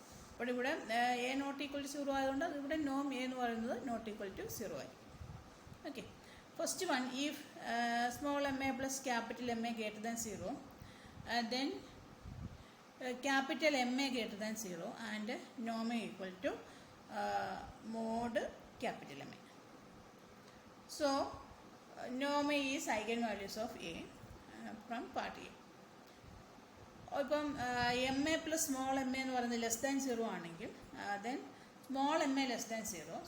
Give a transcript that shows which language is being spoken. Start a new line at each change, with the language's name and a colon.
Malayalam: അപ്പോൾ ഇവിടെ
English: A not equal to 0
Malayalam: ആയതുകൊണ്ട് ഇവിടെ നോം എ എന്ന് പറയുന്നത്
English: not equal to 0
Malayalam: ആയി.
English: Okay, first one, if small M A plus capital M A greater than 0 then capital Ma greater than 0 and norm A equal to mod capital Ma. So norm A is eigenvalues of A from part A. ഇപ്പം M A plus small M A
Malayalam: എന്ന് പറയുന്നത്
English: Less than 0 ആണെങ്കിൽ then small M A less than 0.